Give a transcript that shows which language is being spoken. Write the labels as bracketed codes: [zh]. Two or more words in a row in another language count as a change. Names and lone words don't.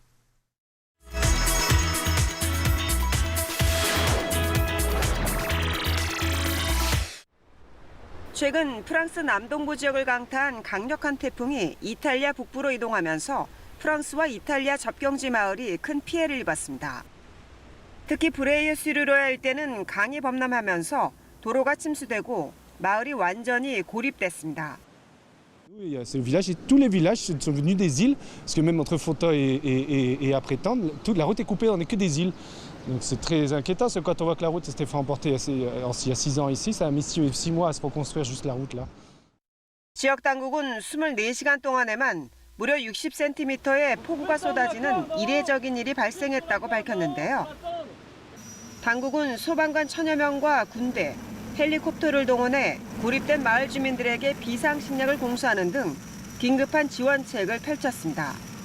[ko] 최근 프랑스 남동부 지역을 강타한 강력한 태풍이 이탈리아 북부로 이동하면서 프랑스와 이탈리아 접경지 마을이 큰 피해를 입었습니다. 특히 브레이유 수르로야 일대는 강이 범람하면서 도로가 침수되고 마을이 완전히 고립됐습니다. [fr] Ce village, tous les villages sont venus des îles, parce que même entre Fonta et après Tende, toute la route est coupée, on n'est que des îles. Donc c'est très inquiétant, parce que quand on voit que la route s'était fait emporter il y a 6 ans ici, ça a mis 6 mois à se reconstruire juste la route là. [ko] 지역 당국은 24시간 동안에만 무려 60cm의 폭우가 쏟아지는 이례적인 일이 발생했다고 밝혔는데요. 당국은 소방관 1000여 명과 군대, 헬리콥터를 동원해 고립된 마을 주민들에게 비상식량을 공수하는 등 긴급한 지원책을 펼쳤습니다.